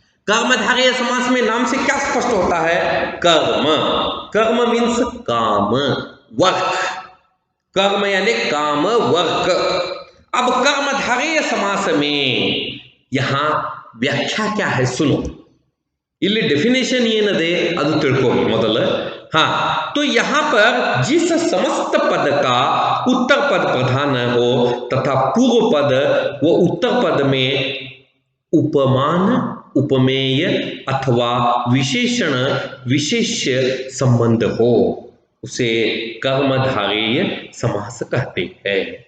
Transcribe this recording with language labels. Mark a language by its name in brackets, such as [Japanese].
[Hindi] कर्मधारय समास में नाम से क्या स्पष्ट होता है? कर्म, कर्म मीन्स काम, वर्क, कर्म यानी काम, वर्क। अब कर्मधारय समास में यहां व्याख्या क्या है सुनो। [Kannada] ಇಲ್ಲಿ ಡೆಫಿನೇಷನ್ ಏನದೆ ಅದು ತಿಳ್ಕೊಳ್ಳಿ ಮೊದಲು। [Hindi] तो यहां पर जिस समस्त पद का उत्तर पद प्रधान हो तथा पूर्व पद वो उत्तर पद में उपमान, उपमेय अथवा विशेषण, विशेष्य संबंध हो उसे कर्मधारय समास कहते हैं।